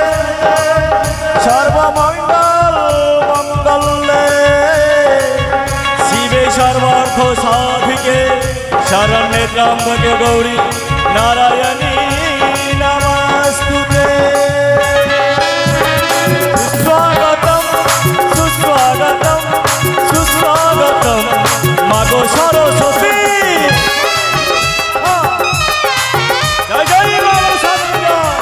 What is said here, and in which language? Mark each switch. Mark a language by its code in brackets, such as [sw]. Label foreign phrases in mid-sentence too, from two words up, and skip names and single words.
[sa] সর্বমঙ্গল মঙ্গলে শিবে সর্বার্থ সাধিকে শরণ্যে ত্র্যম্বকে গৌরী নারায়ণী নমস্তুতে। [bn] সুস্বাগতম সুস্বাগতম সুস্বাগতম মাগো সরস্বতী। জয় জয় মাগো সরস্বতী।